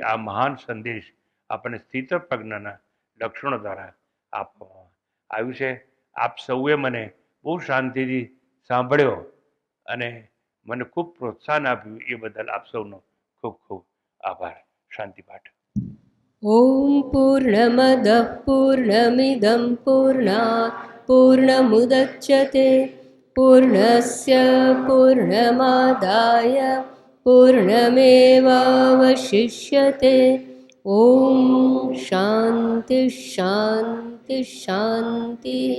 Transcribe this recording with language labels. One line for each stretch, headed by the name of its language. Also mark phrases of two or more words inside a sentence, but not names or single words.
Gujarati: આ મહાન સંદેશ આપણને સ્થિત પ્રજ્ઞાના લક્ષણો દ્વારા આપવામાં આવ્યું છે. આપ સૌએ મને બહુ શાંતિથી સાંભળ્યો અને મને ખૂબ પ્રોત્સાહન આપ્યું. એ બદલ આપ સૌનો ખૂબ ખૂબ આભાર. શાંતિ પાઠ.
Sanskrit: ॐ पूर्णमदः पूर्णमिदं पूर्णात् पूर्णमुदच्यते पूर्णस्य पूर्णमादाय पूर्णमेवावशिष्यते. ॐ शान्ति शान्ति शान्तिः.